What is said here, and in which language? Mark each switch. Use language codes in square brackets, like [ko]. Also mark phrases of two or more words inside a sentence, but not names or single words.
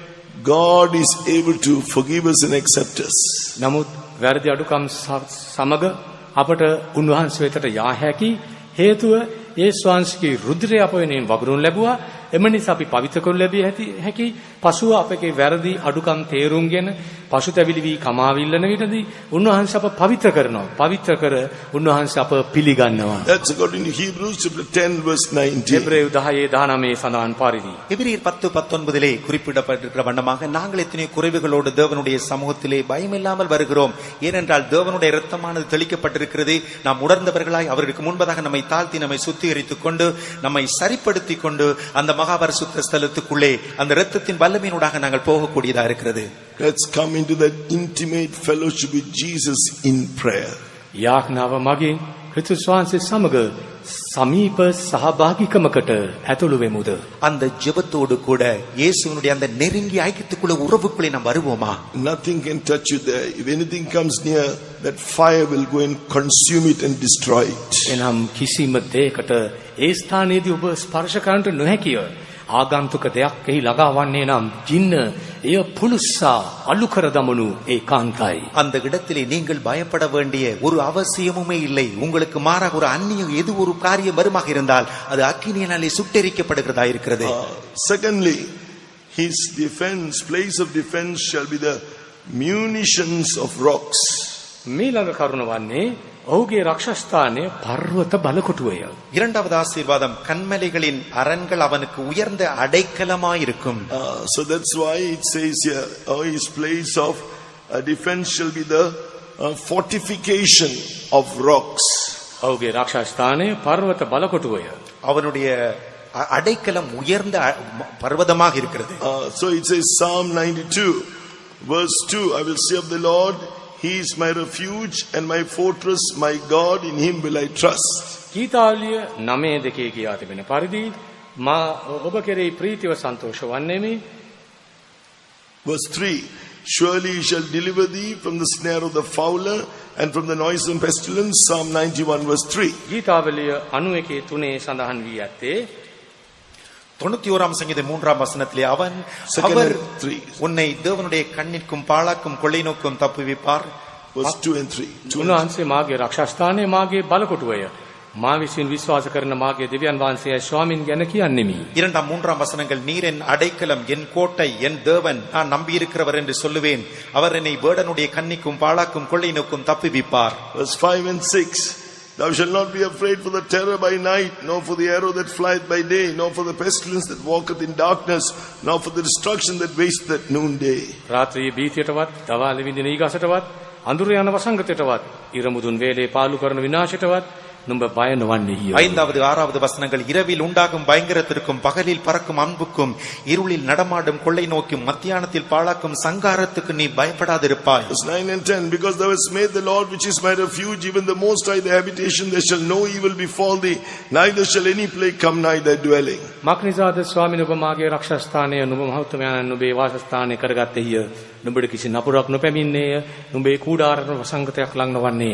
[en] God is able to forgive us and accept us. [si] නමුත් වැරදි අඩුකම් සමග අපට උන්වහන්සේ වෙතට යා හැකි හේතුව යේසුස් වහන්සේගේ රුධිරය අප වෙනුවෙන් වගුරුන් ලැබුවා. එම නිසා අපි පවිත්‍ර කරනු ලැබිය හැකි. පසුව අපගේ වැරදි අඩුකම් තේරුම්ගෙන පසුතැවිලි වී කමාවිල්ලන විටදී උන්වහන්සේ අප පවිත්‍ර කරනවා. පවිත්‍ර කර උන්වහන්සේ අප පිළිගන්නවා. [en] That's according to Hebrews chapter 10 verse 19. [si] එබ්‍රේයු 10:19 සඳහන් පරිදි. [ta] எபிரியர் 10:19 குறிப்பிடப்பட்டிருக்கிற வண்ணமாக நாங்கள் எத்தனை குறைவுகளோடு தேவனுடைய சமூகத்திலே பயமில்லாமல் வருகிறோம். ஏனென்றால் தேவனுடைய இரத்தமானது தெளிக்கப்பட்டிருக்கிறது. நாம் உணர்ந்தவர்களாய் அவருக்கு முன்பதாக நம்மை தாழ்த்தி நம்மை சுத்திகரித்துக் கொண்டு நம்மை சரிப்படுத்திக் கொண்டு அந்த மகா பரிசுத்த ஸ்தலத்துக்குள்ளே அந்த இரத்தத்தின் வல்லமையினூடாக நாங்கள் போகக்கூடியதா இருக்கிறது. [en] Let's come into that intimate fellowship with Jesus in prayer. [si] යාඥාව මගින් ක්‍රිස්තුස් වහන්සේ සමග සමීප සහභාගීකමකට ඇතුළු වෙමුද? [ta] அந்த ஜெபத்தோடு கூட இயேசுவினுடைய அந்த நெருங்கிய ஐக்கியத்துக்குள்ள உறவுக்குள்ளே நாம் வருவோமா? [en] Nothing can touch you there. If anything comes near, that fire will go and consume it and destroy it. [si] එනම් කිසිම දෙයකට ඒ ස්ථානයේදී ඔබ ස්පර්ශ කරන්නට නොහැකිය. ආගන්තුක දෙයක් එහි ළඟාවන්නේ නම් ජින්න එය පුලුස්සා අලු කර දමනු ඒකාන්තයි. [ta] அந்த இடத்திலே நீங்கள் பயப்பட வேண்டிய ஒரு அவசியமுமே இல்லை. உங்களுக்கு மாறாக ஒரு அந்நிய எது ஒரு காரியம் வருமாக இருந்தால் அது அக்கினியினாலே சுட்டெரிக்கப்படுகிறதா இருக்கிறது. [en] Secondly, his place of defense shall be the munitions of rocks. [si] මීළඟ කරුණ වන්නේ ඔහුගේ රක්ෂස්ථානයේ පර්වත බලකොටුවය. [ta] இரண்டாவது ஆசீர்வாதம் கன்மலைகளின் அரண்கள் அவனுக்கு உயர்ந்த அடைக்கலமாயிருக்கும். [en] So that's why it says here, his place of defense shall be the fortification of rocks. [si] ඔහුගේ රක්ෂස්ථානයේ පර්වත බලකොටුවය. [ta] அவனுடைய அடைக்கலம் உயர்ந்த பர்வதமாக இருக்கிறது. [en] So it says Psalm 92 verse 2, I will say of the Lord, He is my refuge and my fortress, my God, in him will I trust. [si] ගීතාවලිය 9:2 කියා තිබෙන පරිදි මා ඔබ කෙරෙහි ප්‍රීතිව සන්තෝෂ වන්නෙමි. [en] Verse 3, surely he shall deliver thee from the snare of the fowler and from the noisome pestilence. Psalm 91 verse 3. [si] ගීතාවලිය 91:3 සඳහන් වී ඇත්තේ [ta] 91ஆம் சங்கீதம் 3ஆம் வசனத்திலே அவர் உன்னை தேவனுடைய கண்ணிற்கும் பாழாக்கும் கொள்ளை நோக்கும் தப்புவிப்பார். [en] Verse 2 and 3. [si] උන්වහන්සේ මාගේ රක්ෂස්ථානය මාගේ බලකොටුවය. මා විසින් විශ්වාස කරන මාගේ දෙවියන් වහන්සේයි ස්වාමින් ගැන කියන්නෙමි. [ta] 2 3 வசனங்கள் நீர் என் அடைக்கலம் என் கோட்டை என் தேவன் நான் நம்பி இருக்கிறவர் என்று சொல்லுவேன். அவர் என்னை வேடனுடைய கண்ணிக்கும் பாழாக்கும் கொள்ளை நோக்கும் தப்புவிப்பார். [en] Verse 5 and 6. Thou shalt not be afraid for the terror by night, nor for the arrow that flieth by day, nor for the pestilence that walketh in darkness, nor for the destruction that wasteth at noonday. [si] රාත්‍රියේ බීතියටවත්, දවාලේ විඳින ඊගසටවත්, අඳුර යන වසංගතයටවත්, ඉරමුදුන් වේලේ පාලු කරන විනාශයටවත්, නුඹ බය නොවන්නේය. [ta] 5வது 6வது வசனங்கள் இரவில் உண்டாகும் பயங்கரத்திற்கும் பகலில் பறக்கும் அன்புக்கும் இருளில் நடமாடும் கொள்ளை நோக்கும் மத்தியானத்தில் பாழாக்கும் சங்காரத்துக்கு நீ பயப்படாதிருப்பாய். [en] Verse 9 and 10, because thou hast made the Lord which is my refuge, even the Most High the habitation, there shall no evil befall thee, neither shall any plague come nigh thy dwelling. [si] මක්නිසාද ස්වාමීන් ඔබ මාගේ රක්ෂස්ථානය නුඹ මහත්මයාණන් නුඹේ වාසස්ථානය කරගත්තේය. නුඹට කිසි නපුරක් නොපැමිණේය. නුඹේ කූඩාරට වසංගතයක් ලං නොවන්නේය.